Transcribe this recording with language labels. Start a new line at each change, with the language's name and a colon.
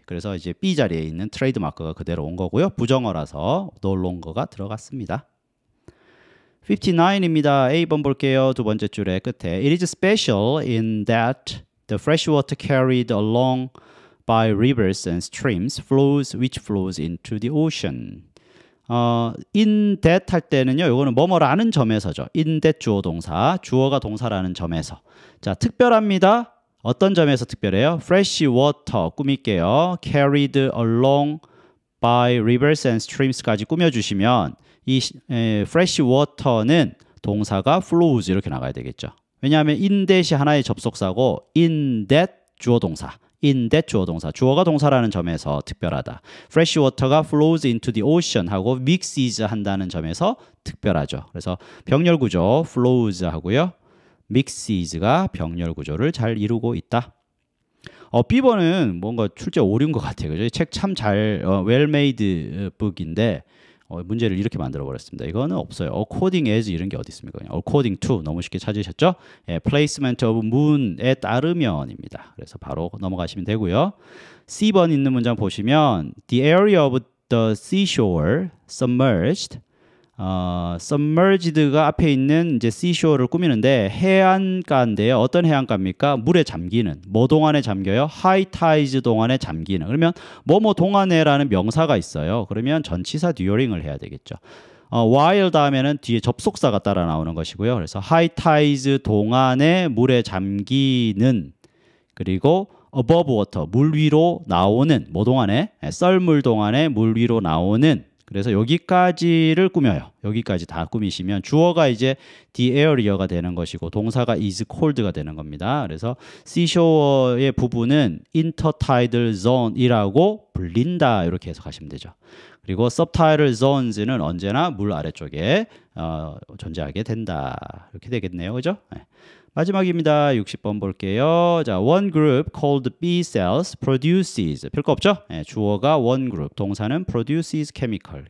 Korean: 그래서 이제 B 자리에 있는 트레이드마크가 그대로 온 거고요. 부정어라서 no longer가 들어갔습니다. 59입니다. A번 볼게요. 두 번째 줄의 끝에
English: It is special in that the fresh water carried along by rivers and streams which flows into the ocean.
Korean: in that 할 때는요, 요거는 뭐뭐라는 점에서죠. in that 주어 동사, 주어가 동사라는 점에서. 자, 특별합니다. 어떤 점에서 특별해요? fresh water 꾸밀게요. carried along by rivers and streams까지 꾸며주시면 이 fresh water는 동사가 flows 이렇게 나가야 되겠죠. 왜냐하면 in that이 하나의 접속사고 in that 주어 동사. in that 주어 동사, 주어가 동사라는 점에서 특별하다. fresh water가 flows into the ocean 하고 mixes 한다는 점에서 특별하죠. 그래서 병렬 구조 flows 하고요. mixes가 병렬 구조를 잘 이루고 있다. B번은 뭔가 출제 오류인 것 같아요. 그죠? 책 참 잘 well made book인데 문제를 이렇게 만들어 버렸습니다. 이거는 없어요. according as 이런 게 어디 있습니까? 그냥 according to 너무 쉽게 찾으셨죠? 예, placement of moon에 따르면입니다. 그래서 바로 넘어가시면 되고요. C번 있는 문장 보시면 the area of the seashore submerged. submerged가 앞에 있는 이제 seashore를 꾸미는데 해안가인데요. 어떤 해안가입니까? 물에 잠기는. 뭐 동안에 잠겨요? high tides 동안에 잠기는. 그러면 뭐뭐 동안에라는 명사가 있어요. 그러면 전치사 during을 해야 되겠죠. while 다음에는 뒤에 접속사가 따라 나오는 것이고요. 그래서 high tides 동안에 물에 잠기는 그리고 above water 물 위로 나오는 뭐 동안에 썰물 동안에 물 위로 나오는 그래서 여기까지를 꾸며요. 여기까지 다 꾸미시면 주어가 이제 the area가 되는 것이고 동사가 is cold가 되는 겁니다. 그래서 seashore의 부분은 intertidal zone이라고 불린다 이렇게 해석하시면 되죠. 그리고 subtidal zones는 언제나 물 아래쪽에 존재하게 된다. 이렇게 되겠네요. 그죠? 네. 마지막입니다. 60번 볼게요.
English: 자, one group called B cells produces.
Korean: 별거 없죠? 네, 주어가 one group, 동사는 produces chemical.